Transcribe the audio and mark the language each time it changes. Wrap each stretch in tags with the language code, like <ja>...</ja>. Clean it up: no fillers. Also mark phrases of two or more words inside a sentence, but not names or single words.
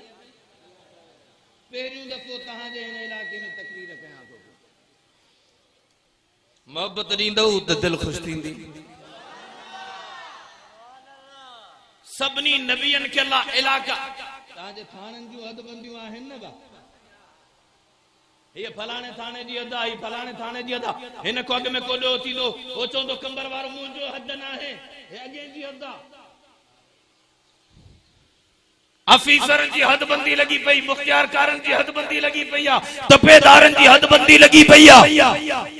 <sd>पहिरियों दफ़ो तव्हांजे हिन इलाके में तकरीर कयां थो, मोहब्बत ॾींदव त दिलि ख़ुशि थींदी। सभिनी नबियन खे अल्लाह इलाका, तव्हांजे थाणनि जूं हदबंदियूं आहिनि न बा, ये फलाणे थाने जी हद आई, फलाणे थाने जी हद, हिन को अॻ में कोॾो थींदो, हो चवंदो कंबर वारो मुंहिंजो हद न आहे, हे अॻे जी हद आहे। अफीसरनि जी हदबंदी लगी पई, मुख्तियारकारनि जी हदबंदी लगी पई आहे, तपेदारनि जी हदबंदी लगी पई आहे।</sd>